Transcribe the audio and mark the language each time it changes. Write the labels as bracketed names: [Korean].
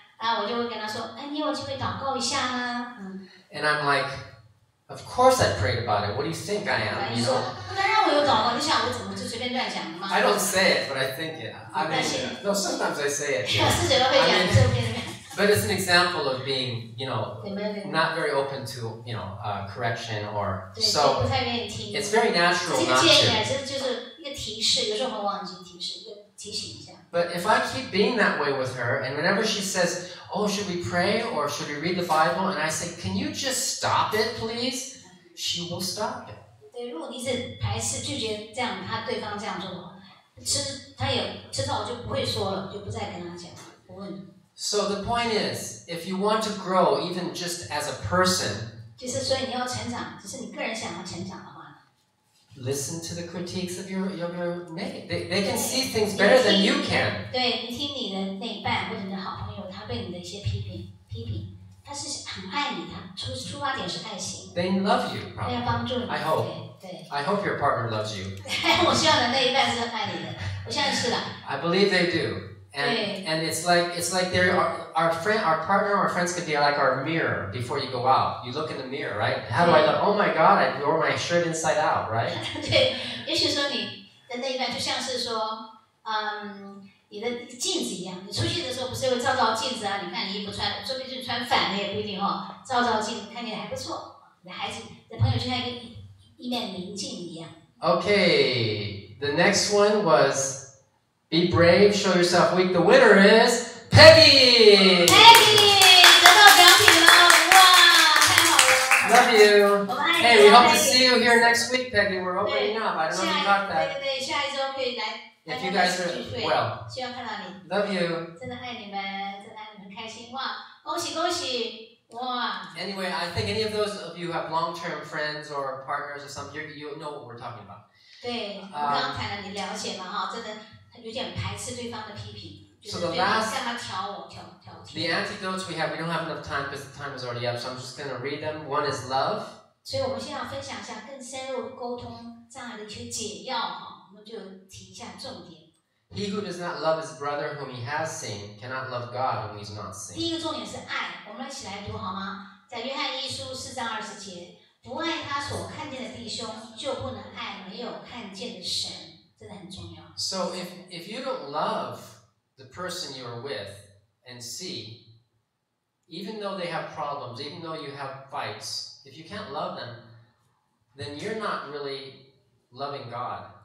[Chinese] 啊，我就会跟他说，哎，你有机会祷告一下呢。 [English] And I'm like, of course I prayed about it. What do you think I am? You know? [Chinese] 当然我有祷告，你想我怎么就随便乱讲的吗 [English] I don't say it, but I think it. I mean, no, sometimes I say it. [Chinese] 是嘴巴会讲，这边。 [English] But it's an example of being, you know, not very open to, you know, correction or so. It's very natural not to. But if I keep being that way with her, and whenever she says, "Oh, should we pray or should we read the Bible?" and I say, "Can you just stop it, please?" she will stop it. [Chinese] 对，如果你是排斥、拒绝这样，对方这样做，他也知道，我就不会说了，就不再跟他讲，不问。 [English] So the point is, if you want to grow, even just as a person, [Chinese] 就是所以你要成长，只是你个人想要成长的话 [English] listen to the critiques of your mate. They can see things better than you can. [Chinese] 对，你听你的那一半或者你的好朋友，他对你的一些批评，他是很爱你，他出发点是爱心。 [English] They love you, [Chinese] 他要 [English] probably. [Chinese] 帮助你。 [English] I hope. [Chinese] 对。 [English] I hope your partner loves you. [Chinese] 我希望你的那一半是爱你的，我相信是的。 [English] I believe they do. And it's like they're our partner, our friends could be like our mirror before you go out. You look in the mirror, right? How do I look? Oh my God, I wore my shirt inside out, right? [Chinese] 对，也许说你的那一半就像是说，你的镜子一样，你出去的时候不是会照镜子啊？你看你衣服穿，说不定穿反了也不一定哦。照镜子看起来还不错，你的孩子、你的朋友就像一面明镜一样。 [English] Okay, the next one was. Be brave, show yourself weak. The winner is Peggy! [Chinese] Peggy! 得到奖品了，哇，太好了 [English] Love you! [Chinese] 我们爱你 [English] Hey, we hope to see you here next week, Peggy. We're opening up. I don't know if you got that. [Chinese] 对，下一周可以来 [English] If you guys are, well, [Chinese] 希望看到你。 [English] love you. [Chinese] 真的爱你们，真的爱你们，很开心哇！恭喜恭喜！哇！ [English] Anyway, I think any of those of you who have long-term friends or partners or something, you know what we're talking about. [Chinese] 对，我刚刚谈了，你了解嘛哈？真的有点排斥对方的批评，觉得对方干嘛挑我挑。 [English] The antidotes we have don't have enough time because the time is already up, so I'm just going to read them. One is love. [Chinese] 所以我们现在要分享一下更深入沟通障碍的一些解药哈，我们就提一下重点。 [English] He who does not love his brother whom he has seen cannot love God whom he has not seen. [Chinese] 第一个重点是爱，我们一起来读好吗？在约翰一书4章20节，不爱他所看见的弟兄，就不能爱没有看见的神，真的很重要。 [English] So if you don't love the person you are with and see, even though they have problems, even though you have fights, if you can't love them, then you're not really loving God.